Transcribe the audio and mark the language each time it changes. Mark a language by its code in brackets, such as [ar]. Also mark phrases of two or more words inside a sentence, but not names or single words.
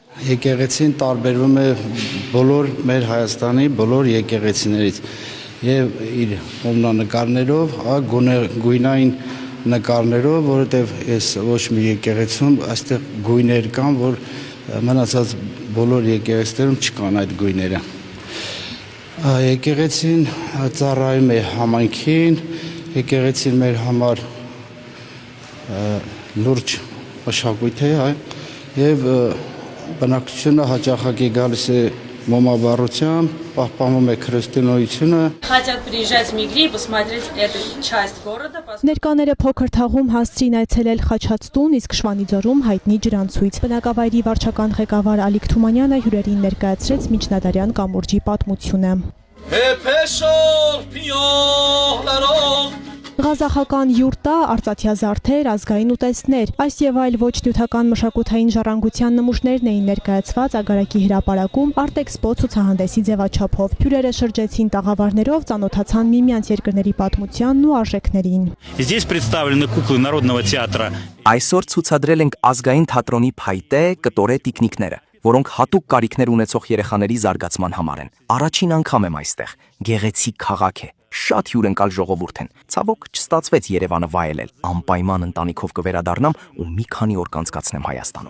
[hy] Եկեղեցին տարբերվում է բոլոր մեր Հայաստանի բոլոր եկեղեցիներից եւ իր որմնանկարներով, գույնային նկարներով, որովհետեւ ես ոչ մի եկեղեցում այստեղ գույներ կան, որ մնացած բոլոր եկեղեցիներում չկան այդ գույները։ Եկեղեցին ծառայում է համայնքին, եկեղեցին մեր համար լուրջ մշակույթ է եւ բնակչությունը հաճախակի գալիս է մոմավառությամբ, պահպանում է քրիստոնեությունը։ [ru] Хотят приезжать в Мегри и посмотреть эту часть города. [hy] Ներկաները փոքր թաղում հասցրին այցելել Խաչատուն, իսկ Շվանիձորում հայտնի ջրանցույց։ Բնակավայրի վարչական ղեկավար Ալիկ Թումանյանը հյուրերին ներկայացրեց միջնադարյան կամուրջի պատմությունը։ Ղազախական յուրտա, արծաթյա զարդեր, ազգային ուտեստներ, այս եւ այլ ոչ նյութական մշակութային ժառանգության նմուշներն էին ներկայացված Ագարակի հրապարակում Արտեքսպո ցուցահանդեսի ձևաչափով։ Հյուրերը շրջեցին տաղավարներով, ծանոթացան միմյանց երկրների պատմությանն ու արժեքներին։ [ru] Здесь представлены куклы Народного театра. [hy] Այսօր ցուցադրել ենք ազգային թատրոնի փայտե, կտորե տիկնիկները, որոնք հատուկ կարիքներ ունեցող երեխաների զարգացման համար են։ Առաջին անգամ եմ այստեղ։ Գեղեցիկ քաղաք է։ Շատ հյուրընկալ ժողովուրդ են։ Ցավոք չստացվեց Երևանը վայելել։ Անպայման ընտանիքով կվերադառնամ ու մի քանի օր կանցկացնեմ Հայաստանում։